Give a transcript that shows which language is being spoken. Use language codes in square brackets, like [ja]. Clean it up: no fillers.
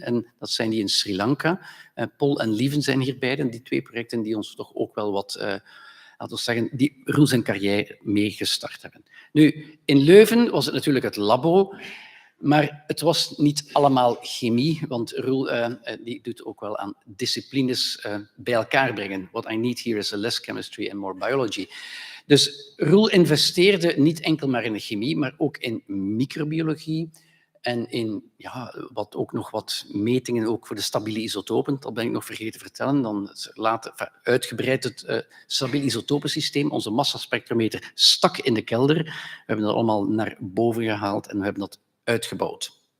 [nl] En dat zijn die in Sri Lanka. Paul en Lieven zijn hier beiden, die twee projecten die ons toch ook wel wat, laten we zeggen, die Roel zijn carrière mee gestart hebben. Nu, in Leuven was het natuurlijk het labo. Maar het was niet allemaal chemie, want Roel die doet ook wel aan disciplines bij elkaar brengen. [en] What I need here is less chemistry and more biology. [nl] Dus Roel investeerde niet enkel maar in de chemie, maar ook in microbiologie en in ook nog wat metingen ook voor de stabiele isotopen. Dat ben ik nog vergeten te vertellen. Dan later uitgebreid het stabiele isotopensysteem. Onze massaspectrometer stak in de kelder. We hebben dat allemaal naar boven gehaald en we hebben dat uitgebouwd.